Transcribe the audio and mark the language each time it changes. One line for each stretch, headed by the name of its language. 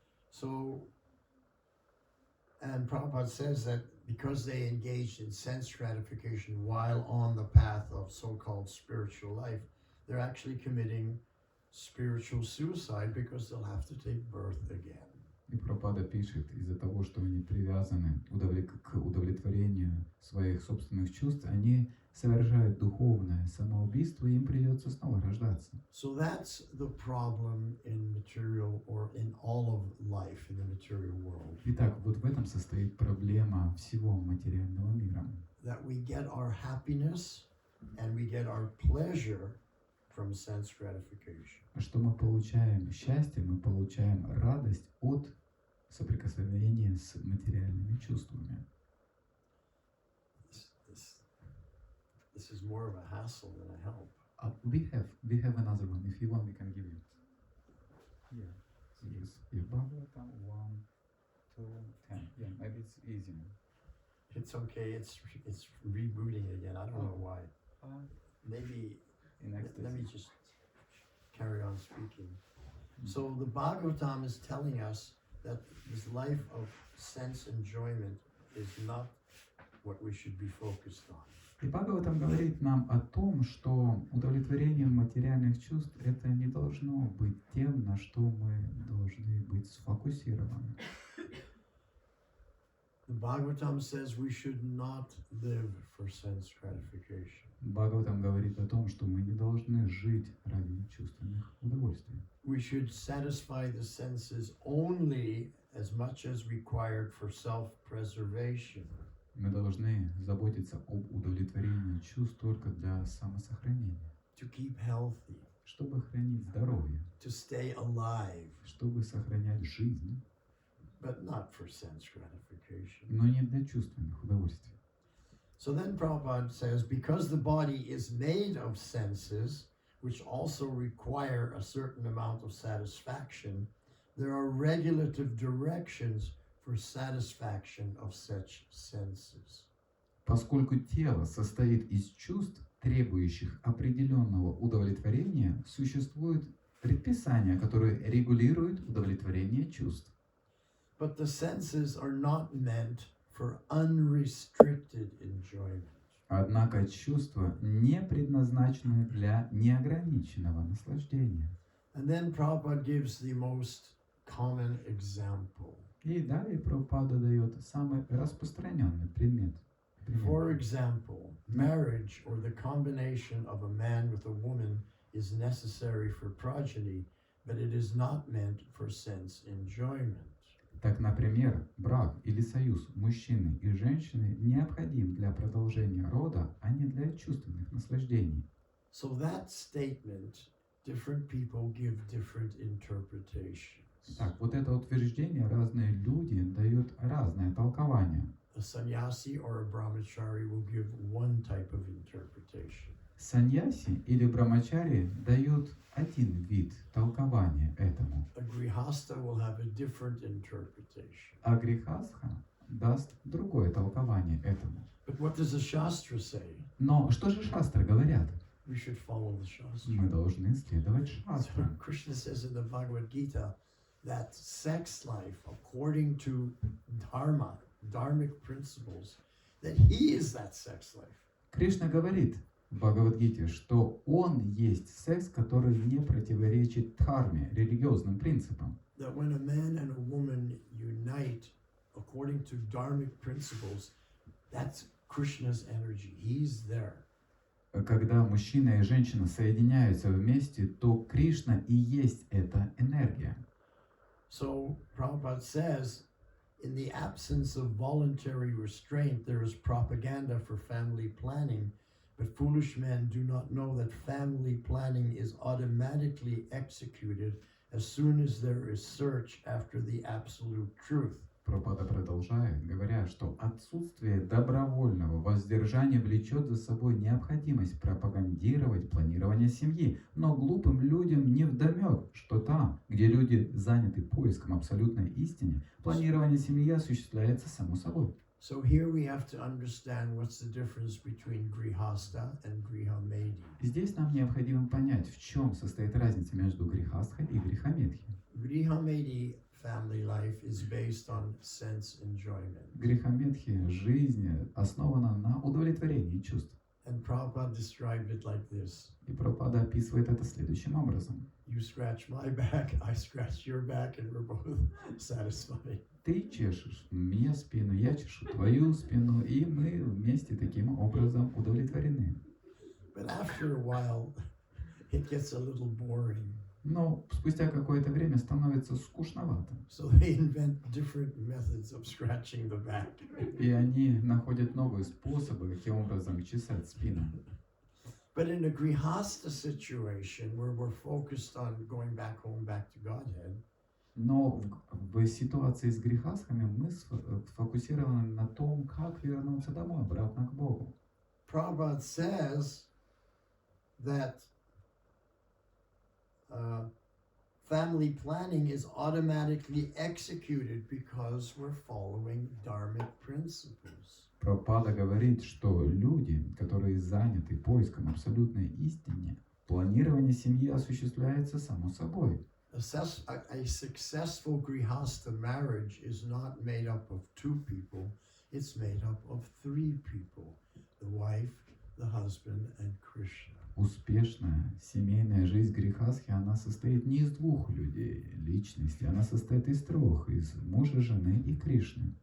English: So, and Prabhupada says that because they engaged in sense gratification while on the path of so-called spiritual life, they're actually committing spiritual suicide because they'll have to take birth again.
Russian: И Прабхупада пишет, из-за того, что они привязаны к удовлетворению своих собственных чувств, они совершают духовное самоубийство, и им придется снова рождаться.
English: So that's the problem in material or in all of life in the material world.
Russian: Итак, вот в этом состоит проблема всего материального мира.
English: That we get our happiness and we get our pleasure from sense gratification.
Russian: Что мы получаем счастье, мы получаем радость от соприкосновения с материальными чувствами.
English: This is more of a hassle than a help. We have another one. If you want, we can give you. Yeah. Yes. Bhagavatam 1, 2, 10. Yeah, maybe it's easier. It's okay. It's rebooting again. I don't know why. Maybe let me just carry on speaking. So the Bhagavatam is telling us that this life of sense enjoyment is not what we should be focused on.
Russian: И Бхагаватам говорит нам о том, что удовлетворение материальных чувств это не должно быть тем, на что мы должны быть сфокусированы.
English: The Bhagavatam says we should not live for sense gratification.
Russian: Бхагаватам говорит о том, что мы не должны жить ради чувственных удовольствий.
English: We should satisfy the senses only as much as required for self-preservation.
Russian: Мы должны заботиться об удовлетворении чувств только для самосохранения.
English: To keep healthy.
Russian: Чтобы хранить здоровье.
English: To stay alive.
Russian: Чтобы сохранять жизнь.
English: But not for sense gratification.
Russian: Но не для чувственных удовольствий.
English: So then Prabhupada says, because the body is made of senses, which also require a certain amount of satisfaction, there are regulative directions for satisfaction of such senses.
Russian: Поскольку тело состоит из чувств, требующих определенного удовлетворения, существуют предписания, которые регулируют удовлетворение чувств.
English: But the senses are not meant for unrestricted enjoyment.
Russian: Однако чувства не предназначены для неограниченного наслаждения.
English: And then Prabhupada gives the most common example.
Russian: И далее Прабхупада дает самый распространенный пример.
English: For example, marriage or the combination of a man with a woman is necessary for progeny, but it is not meant for sense enjoyment.
Russian: Так, например, брак или союз мужчины и женщины необходим для продолжения рода, а не для чувственных наслаждений.
English: So that statement, different people give different interpretations.
Russian: Так, вот это утверждение разные люди дают разное толкование.
English: A sannyasi or a brahmachari will give one type of interpretation.
Russian: Саньяси или брамачари дают один вид толкования этому.
English: A grihasta will have a different interpretation.
Russian: А грихастха даст другое толкование этому.
English: But what does the Shastra say?
Russian: Но что же шастры говорят?
English: We should follow the Shastra.
Russian: Мы должны следовать
English: So
Russian: шастрам.
English: Krishna says in the Bhagavad Gita that sex life, according to dharmic principles, that he is that sex life.
Russian: Кришна говорит в Бхагавад-гите, что он есть секс, который не противоречит дхарме, религиозным принципам.
English: That when a man and a woman unite according to dharmic principles, that's Krishna's energy. He's there.
Russian: когда мужчина и женщина соединяются вместе, то Кришна и есть эта энергия.
English: So Prabhupada says, in the absence of voluntary restraint, there is propaganda for family planning, but foolish men do not know that family planning is automatically executed as soon as there is search after the absolute truth.
Russian: Прабхупада продолжает, говоря, что отсутствие добровольного воздержания влечет за собой необходимость пропагандировать планирование семьи. Но глупым людям невдомек, что там, где люди заняты поиском абсолютной истины, планирование семьи осуществляется само собой.
English: So here we have to understand what's the difference between grihasta and grihamedi.
Russian: Здесь нам необходимо понять, в чем состоит разница между грихастхой и грихамедхи.
English: Grihamedi family life is based on sense enjoyment.
Russian: Грихамедхи жизнь основана на удовлетворении чувств.
English: And Prabhupada described it like this.
Russian: И Прабхупада описывает это следующим образом.
English: You scratch my back, I scratch your back, and we're both satisfied.
Russian: Ты чешешь мне спину, я чешу твою спину, и мы вместе таким образом удовлетворены.
English: But after a while, it gets a little boring.
Russian: Но спустя какое-то время становится скучновато.
English: So they invent different methods of scratching the back.
Russian: И они находят новые способы, каким образом чесать спину.
English: But in a grihasta situation where we're focused on going back home, back to Godhead,
Russian: Но в ситуации с грехастхами мы сфокусированы на том, как вернуться домой, обратно к Богу.
English: Prabhupada says that family planning is automatically executed because we're following dharmic principles.
Russian: Прабхупада говорит, что люди, которые заняты поиском абсолютной истины, планирование семьи осуществляется само собой.
English: A successful grihasta marriage is not made up of two people, it's made up of three people, the wife, the husband, and Krishna.
Russian: Успешная семейная жизнь грехастхи, она состоит не из двух людей, личностей, она состоит из трех, из мужа, жены и Кришны.